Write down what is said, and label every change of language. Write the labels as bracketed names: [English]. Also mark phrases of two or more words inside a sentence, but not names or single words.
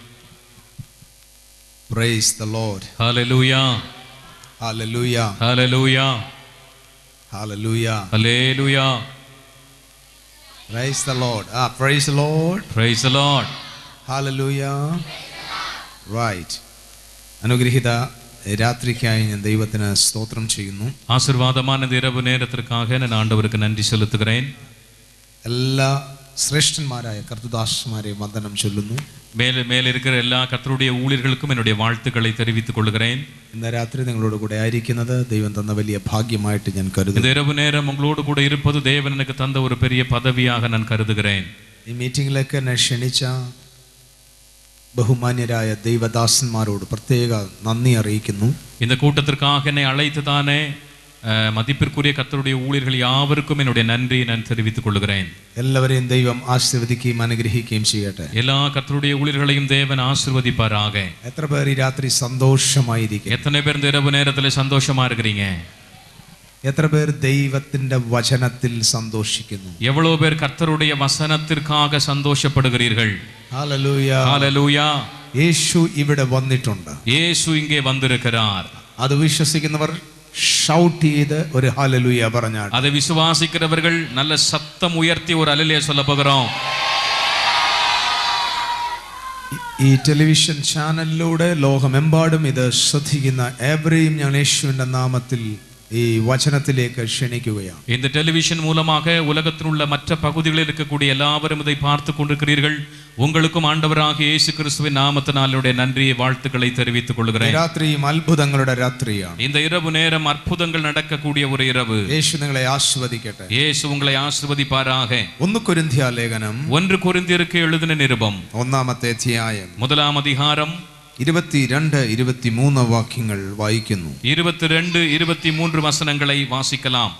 [English] Praise the Lord. Hallelujah. Hallelujah. Hallelujah. Hallelujah. Hallelujah. Praise the Lord. Praise the Lord. Praise the Lord. Hallelujah. Right. [Malayalam] അനുഗ്രഹിത രാത്രിക്കായി ഞാൻ ദൈവത്തിന് സ്തോത്രം ചെയ്യുന്നു. [Tamil] ஆசீர்வாதமான இந்த இரவு நேரத்திற்காக நான் ஆண்டவருக்கு நன்றி செலுத்துகிறேன். [Malayalam] എല്ലാ ശ്രേഷ്ഠന്മാരായ കർത്തൃദാസന്മാരെ വന്ദനം ചൊല്ലുന്നു. [Tamil] மேலே இருக்கிற எல்லா கர்த்தருடைய ஊழியர்களுக்கும் என்னுடைய வாழ்த்துக்களை தெரிவித்துக் கொள்கிறேன். [Malayalam] ഇന്ന് രാത്രി നിങ്ങളോട് കൂടെ ആയിരിക്കുന്നത് ദൈവം തന്ന വലിയ ഭാഗ്യമായിട്ട് ഞാൻ കരുതുന്നു. [Tamil] இந்த இரவு நேரம் உங்களோடு கூட இருப்பது தேவன் எனக்கு தந்த ஒரு பெரிய பதவியாக நான் கருதுகிறேன். [Malayalam] ഈ മീറ്റിംഗിലേക്ക് എന്നെ ക്ഷണിച്ച ബഹുമാന്യരായ ദൈവദാസന്മാരോട് പ്രത്യേക നന്ദി അറിയിക്കുന്നു. [Tamil] இந்த கூட்டத்திற்காக என்னை அழைத்து தானே மதிப்பிற்குரிய கர்த்தருடைய ஊழியர்கள் யாவருக்கும் என்னுடைய நன்றியை நான் தெரிவித்துக் கொள்கிறேன். [Malayalam] എല്ലാവരെയും ദൈവം ആശീർവദിക്കുകയും അനുഗ്രഹിക്കുകയും ചെയ്യട്ടെ. [Tamil] எல்லா கர்த்தருடைய ஊழியர்களையும் தேவன் ஆசீர்வதிப்பாராக. [Malayalam] എത്ര പേർ ഈ രാത്രി സന്തോഷമായിരിക്കും? [Tamil] எத்தனை பேர் இந்த இரவு நேரத்துல சந்தோஷமா இருக்கிறீங்க? [Malayalam] എത്ര പേർ ദൈവത്തിന്റെ വചനത്തിൽ സന്തോഷിക്കുന്നു? [Tamil] எவ்வளவு பேர் கர்த்தருடைய வசனத்திற்காக சந்தோஷப்படுகிறீர்கள்? [Malayalam] ഹല്ലേലൂയ. [Tamil] ஹல்லேலூயா. [Malayalam] യേശു ഇവിടെ വന്നിട്ടുണ്ട്. [Tamil] இயேசு இங்கே வந்திருக்கிறார். [Malayalam] അത് വിശ്വസിക്കുന്നവർ ഷൗട്ട് ചെയ്ത് ഒരു ഹല്ലേലൂയ പറഞ്ഞാൽ, [Tamil] அதை விசுவாசிக்கிறவர்கள் நல்ல சத்தம் உயர்த்தி ஒரு அல்லேலூயா சொல்ல போகிறோம். [Malayalam] ഈ ടെലിവിഷൻ ചാനലിലൂടെ ലോകമെമ്പാടും ഇത് ശ്രദ്ധിക്കുന്ന ഏവരെയും ഞാൻ യേശുവിന്റെ നാമത്തിൽ ഈ വചനത്തിലേക്ക് ക്ഷണിക്കുകയാണ്. [Tamil] இந்த டெலிவிஷன் மூலமாக உலகத்தில் உள்ள மற்ற பகுதிகளில் இருக்கக்கூடிய எல்லாவரும் இதை பார்த்து கொண்டிருக்கிறீர்கள். உங்களுக்கும் ஆண்டவராகிய இயேசு கிறிஸ்துவின் நாமத்தினாலுடைய நன்றியை வாழ்த்துக்களை தெரிவித்துக் கொள்கிறேன். [Malayalam] രാത്രിയും അത്ഭുതങ്ങളുടെ രാത്രിയാണ്. [Tamil] இந்த இரவு நேரம் அற்புதங்கள் நடக்கக்கூடிய ஒரு இரவு. [Malayalam] യേശു നിങ്ങളെ ആശീർവദിക്കട്ടെ. [Tamil] இயேசு உங்களை ஆசீர்வதிப்பாராக. [Malayalam] 1 കൊരിന്ത്യർ ലേഖനം [Tamil] 1 கொரிந்தியருக்கு எழுதின நிருபம் [Malayalam] 1-ാമത്തെ അധ്യായം [Tamil] 1-ാം அதிகாரம் [Malayalam] 22-23 വാക്യങ്ങൾ വായിക്കുന്നു. [Tamil] 22-23 வசனங்களை வாசிக்கலாம்.